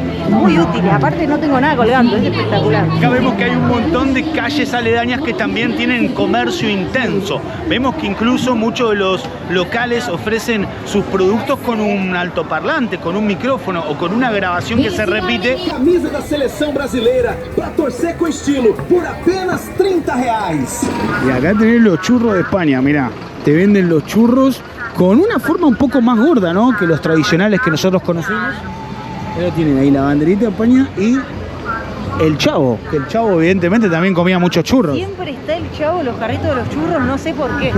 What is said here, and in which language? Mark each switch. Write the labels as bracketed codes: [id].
[es] Muy útil, aparte no tengo nada colgando, es espectacular. Acá vemos que hay un montón de calles aledañas que también tienen comercio intenso. Vemos que incluso muchos de los locales ofrecen sus productos con un altoparlante, con un micrófono o con una grabación que se repite. [pt] Camisa da seleção brasileira para torcer com estilo por apenas R$30. [es] Y acá tenés los churros de España, mirá. Te venden los churros con una forma un poco más gorda, ¿no?, que los tradicionales que nosotros conocemos. Pero tienen ahí la banderita de España y el Chavo, que el Chavo evidentemente también comía muchos churros. Siempre está el Chavo, los carritos de los churros, no sé por qué.